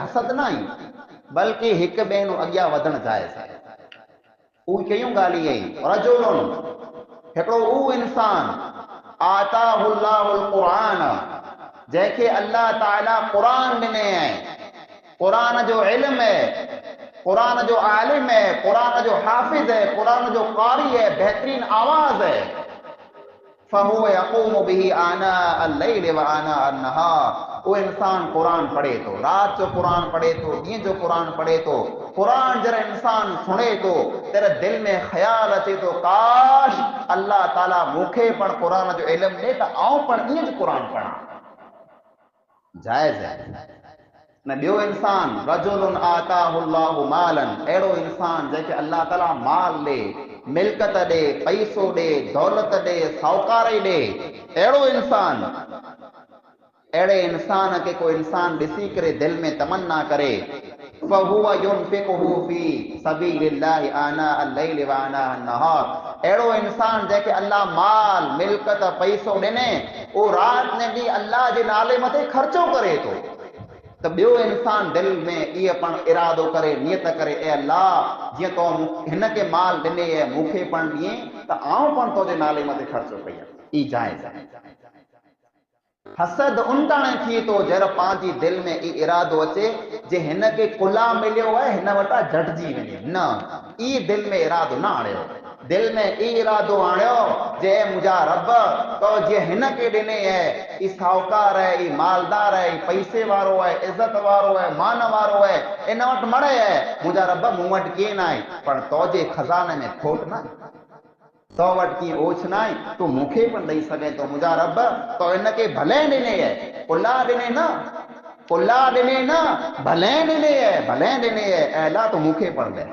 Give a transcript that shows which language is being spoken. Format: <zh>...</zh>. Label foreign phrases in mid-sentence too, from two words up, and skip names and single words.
<sd>हसद न आई बल्कि हिक ॿिए नु अॻियां वधणु जाइज़ आहे। उहे कयूं ॻाल्हियूं आहिनि, रजुलुन, हिकिड़ो उहो इंसान,</sd> <ar>آتاه الله القرآن,</ar> <sd>जंहिंखे अल्लाह ताला क़ुरान ॾिने आहे, क़ुरान जो इल्म है, कुरान जो आलिम है, कुरान जो हाफिज है, कुरान जो कारी है, बेहतरीन आवाज है,</sd> <ar>فهو يقوم به آناء الليل وآناء النهار.</ar> <sd>वो इंसान कुरान पढ़े तो, रात जो कुरान पढ़े तो, दिन जो कुरान पढ़े तो, कुरान जरा इंसान सुने तो तेरे दिल में ख्याल अचे तो काश अल्लाह ताला मूंखे पण कुरान जो इल्म ॾे त आऊं पण ईअं जो कुरान पढ़ां, जायज़ है न। ॿियो इंसान,</sd> <ar>رجل آتاه الله مالا,</ar> <sd>अहिड़ो इंसान जंहिंखे अल्लाह ताला माल ॾे, मिल्कत ॾे, पैसो ॾे, दौलत ॾे, साहूकारी ॾे, अहिड़ो इंसान, अहिड़े इंसान खे कोई इंसान ॾिसी करे दिल में तमन्ना करे,</sd> <ar>فهو ينفقه في سبيل الله آناء الليل وآناء النهار.</ar> <sd>अहिड़ो इंसान जंहिंखे अल्लाह माल, मिल्कत, पैसो ॾिने, उहो राति ने ॾींहुं अल्लाह जे नाले मथे ख़र्चो करे थो, त ॿियो इंसान दिल में इहो पण इरादो करे, नियत करे, ए अल्लाह जीअं तो हिनखे माल ॾिने आहे मूंखे पण ॾिए त आऊं पण तुंहिंजे नाले मथे ख़र्चो कयां, ई जाइज़ आहे। हसद उनताणे थिए थो जर पंहिंजी दिल में ई इरादो अचे जे हिनखे कुला मिलियो आहे, हिन वटां झटिजी वञे, न, ई दिल में इरादो न आणियो। दिल में ई इरादो आणियो जे मुंहिंजा रब तो जे हिनखे ॾिने है, ई साहूकार है, ई मालदार है, ई पैसे वारो है, इज़त वारो है, मान वारो है, इन वटि मड़े है, मुंहिंजा रब मूं वटि कीअं न आहे, पर तोजे खज़ाने में खोट न आहे, तो वटि कीअं ओछ न आहे, तूं मूंखे पण ॾेई सघे थो, मुंहिंजा रब तो हिनखे भले ॾिने है, कुला ॾिने न, कुला ॾिने न, भले ॾिने है, भले ॾिने है, ऐं अल्लाह तो मूंखे पण ॾे।</sd>